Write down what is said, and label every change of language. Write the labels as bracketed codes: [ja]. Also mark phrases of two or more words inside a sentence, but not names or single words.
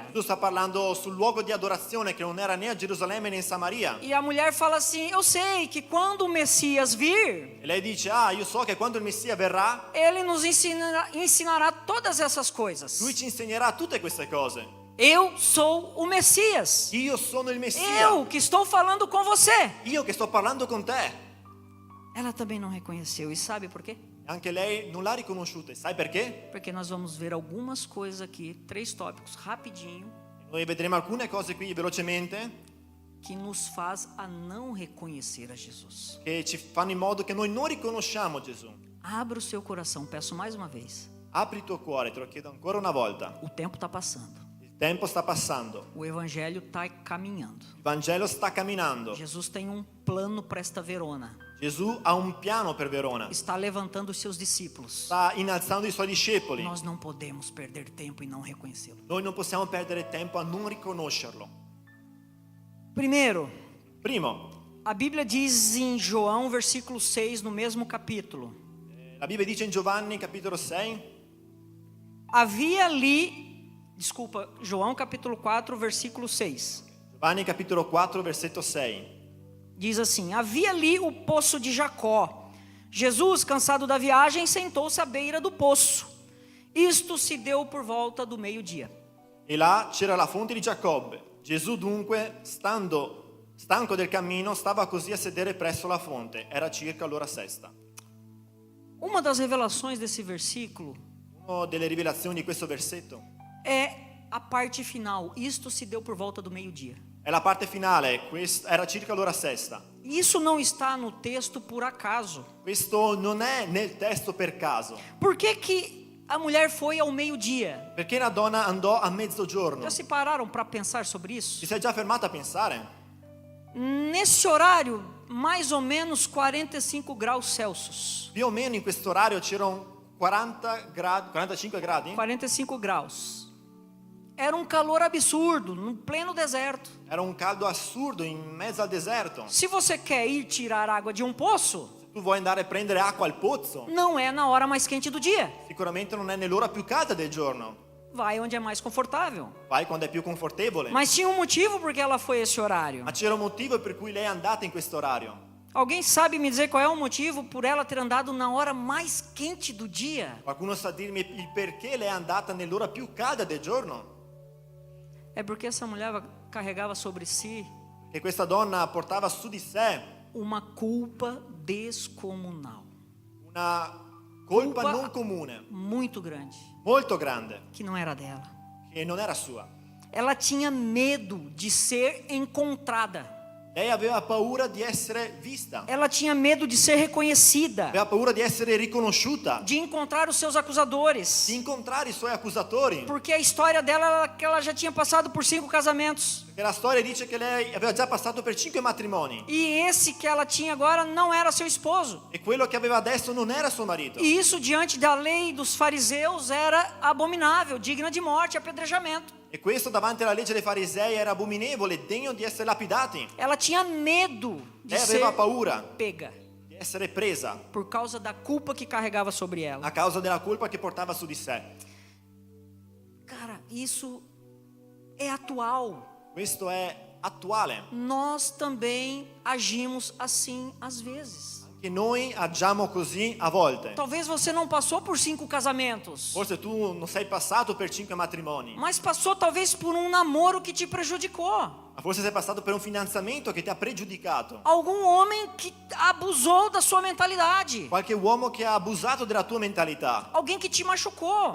[it] Gesù sta parlando sul luogo di adorazione che non era né a Gerusalemme né in Samaria. [pt] E a mulher fala assim: Eu sei que quando o Messias vir, [it] E lei dice: io so che quando il Messia verrà, [pt] ele nos ensinará todas essas coisas. [it] lui ci insegnerà tutte queste cose. [pt] Eu sou o Messias. [it] Io sono il Messia. [pt] Eu que estou falando com você. [it] Io che sto parlando con te. [pt] Ela também não reconheceu. E sabe por quê? [it] Anche lei non l'ha riconosciuta. E sai perché? [pt] Porque nós vamos ver algumas coisas aqui, 3 tópicos, rapidinho, [it] Noi vedremo alcune cose qui velocemente [pt] que nos faz a não reconhecer a Jesus. [it] che ci fanno in modo che noi non riconosciamo Gesù. [pt] Abra o seu coração, peço mais uma vez. [it] Apri il tuo cuore, te lo chiedo ancora una volta. [pt] O tempo está passando. [it] Il tempo sta passando, [pt] O evangelho está caminhando. [it] il Vangelo sta camminando. [pt] Jesus tem um plano para esta Verona. [it] Gesù ha un piano per Verona, [pt] Está levantando os seus discípulos. [it] sta innalzando i suoi discepoli. [pt] Nós não podemos perder tempo em não reconhecê-lo. [it] Noi non possiamo perdere tempo a non riconoscerlo. [pt] Primeiro, [it] Primo, [pt] a Bíblia diz em João, versículo 6, no mesmo capítulo: [it] la Bibbia dice in Giovanni capitolo 6, [pt] havia ali, desculpa, João capítulo 4, versículo 6. [it] Giovanni capitolo 4 versetto 6. [pt] Diz assim: havia ali o poço de Jacó. Jesus, cansado da viagem, sentou-se à beira do poço. Isto se deu por volta do meio-dia. [it] E là c'era la fonte di Giacobbe. Gesù dunque, stanco del cammino, stava così a sedere presso la fonte. Era circa l'ora sesta. [pt] Uma das revelações desse versículo [it] Una delle rivelazioni di questo versetto [pt] é a parte final. Isto se deu por volta do meio-dia. [it] è la parte finale. Era circa l'ora sesta. [pt] Isso não está no texto por acaso. [it] Questo non è nel testo per caso. [pt] Por que a mulher foi ao meio-dia? [it] Perché la donna andò a mezzogiorno. [pt] Já se pararam para pensar sobre [it] Ti [pt] isso? [it] sei già fermata a pensare? [pt] Nesse horário, mais ou menos 45 graus Celsius. [it] Più o meno in questo orario c'erano 40 gradi, 45 gradi. [pt] 45 graus. Era um calor absurdo, no pleno deserto. [it] Era un caldo assurdo in mezzo al deserto. [pt] Se você quer ir tirar água de um poço, [it] Se tu vuoi andare a prendere acqua al pozzo, [pt] não é na hora mais quente do dia. [it] sicuramente non è nell'ora più calda del giorno. [pt] Vai onde é mais confortável. [it] Vai quando è più confortevole. [pt] Mas tinha um motivo porque ela foi esse horário. [it] Ma c'era un motivo per cui lei è andata in questo orario. [pt] Alguém sabe me dizer qual é o motivo por ela ter andado na hora mais quente do dia? [it] Qualcuno sa dirmi il perché lei è andata nell'ora più calda del giorno? [pt] É porque essa mulher carregava sobre si [it] Che questa donna portava su di sé [pt] uma culpa descomunal, [it] una colpa [pt] Culpa- [it] non comune, [pt] muito grande, [it] molto grande, [pt] que não era dela. [it] che non era sua. [pt] Ela tinha medo de ser encontrada. [it] Lei aveva paura di essere vista, [pt] Ela tinha medo de ser reconhecida, [it] aveva paura di essere riconosciuta, [pt] de encontrar os seus acusadores. [it] di incontrare i suoi accusatori. [pt] Porque a história dela era que ela já tinha passado por 5 casamentos. [it] Perché la storia dice che lei aveva già passato per 5 matrimoni [pt] E esse que ela tinha agora não era seu esposo. [it] e quello che aveva adesso non era suo marito. [pt] E isso diante da lei dos fariseus era abominável, digna de morte, apedrejamento. [it] E questo davanti alla legge dei farisei era abominevole, degno di essere lapidati. [pt] Ela tinha medo de [it] Lei [pt] ser [it] aveva paura [pt] pega [it] di essere presa [pt] por causa da culpa que carregava sobre ela. [it] a causa della colpa che portava su di sé. [pt] Cara, isso é atual. [it] Questo è attuale. [pt] Nós também agimos assim às vezes. [it] Che noi agiamo così a volte. [pt] Talvez você não passou por 5 casamentos, [it] Forse tu non sei passato per 5 matrimoni, [pt] mas passou talvez por um namoro que te prejudicou. [it] ma forse sei passato per un fidanzamento che ti ha pregiudicato. [pt] Algum homem que abusou da sua mentalidade. [it] Qualche uomo che ha abusato della tua mentalità. [pt] Alguém que te machucou.